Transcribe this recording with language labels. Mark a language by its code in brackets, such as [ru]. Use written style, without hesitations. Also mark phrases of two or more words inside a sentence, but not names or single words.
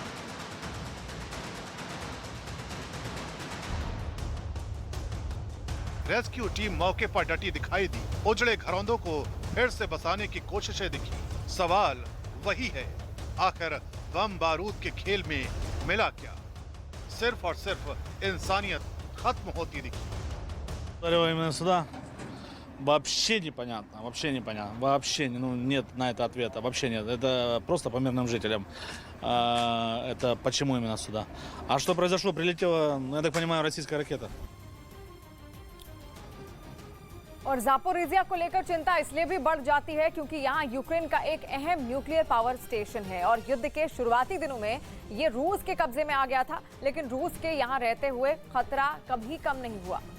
[hi] रेस्क्यू टीम मौके पर डटी दिखाई दी। उजड़े घरौंदों को फिर से बसाने की कोशिशें दिखी। सवाल वही है, आखिर बम बारूद के खेल में मिला क्या? सिर्फ और सिर्फ इंसानियत खत्म होती दिखी। [ru] Именно сюда вообще непонятно, вообще нет на это ответа, вообще нет. Это просто по мирным жителям. Это почему именно сюда? А что произошло? Прилетела, я так понимаю, российская ракета. [hi] और ज़ापोरिज़िया को लेकर चिंता इसलिए भी बढ़ जाती है क्योंकि यहाँ यूक्रेन का एक अहम [en] nuclear power station [hi] है और युद्ध के शुरुआती दिनों में ये रूस के कब्जे में आ गया था, लेकिन रूस के यहाँ रहते हुए खतरा कभी कम नहीं हुआ।